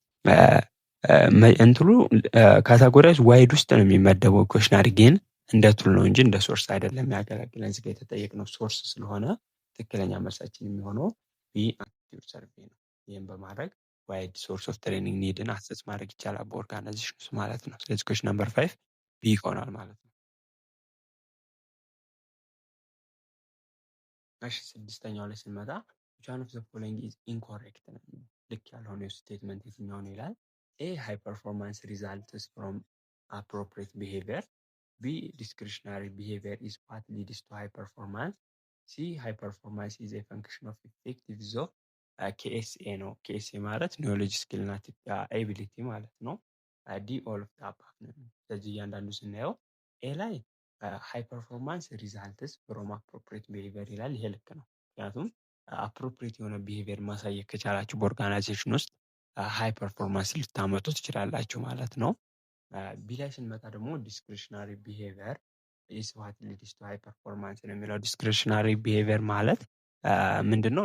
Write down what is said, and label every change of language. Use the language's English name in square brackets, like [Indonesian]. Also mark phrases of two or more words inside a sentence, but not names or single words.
[Amharic] እንትሉ [English] categorize wide [Amharic] ውስጥ ነው የሚመደበው። ኩዌሽነሪ ግን እንደ ቱል ነው እንጂ እንደ ሶርስ አይደለም የሚያገለግለን። እዚህ ጋር የተጠየቅነው ሶርስ ስለሆነ ትክክለኛ መልሳችን የሚሆነው [English] B attitude survey [Amharic] ነው። ይህም በማድረግ [English] wide source of training [Amharic] ኒድን አሰስ ማድረግ ይቻላል በኦርጋናይዜሽን ውስጥ ማለት ነው። ስለዚህ [English] question number [Amharic] 5 ቢ ይሆናል ማለት ነው። እሺ ስድስተኛው ላይ ስንመጣ [English] which one of the following is incorrect [Amharic] ነው። ልክ ያልሆነ ስቴትመንት የትኛው ነው ይላል። [English] A high performance results from appropriate behavior፣ ቢ discretionary behavior is what leads to high performance፣ ሲ high performance is a function of effective use of KSA ነው። KSA ማለት knowledge skill እና ኤቢሊቲ [Amharic] ማለት ነው። [English] D all of the above ነው። [Amharic] ስለዚህ እያንዳንዱ ስናየው ኤ ላይ [English] high performance results from appropriate behavior [Amharic] ይላል። ይሄ ልክ ነው። ምክንያቱም አፕሮፕሪየት የሆነ ቢሄቪየር ማሳየት ከቻላችሁ በኦርጋናይዜሽን ውስጥ [English] high performance [Amharic] ልታመጡ ትችላላችሁ ማለት ነው። ቢ ላይ ስንመጣ ደግሞ [English] discretionary behavior is what leads to high performance [Amharic] ነው የሚለው። [English] discretionary behavior [Amharic] ማለት ምንድነው?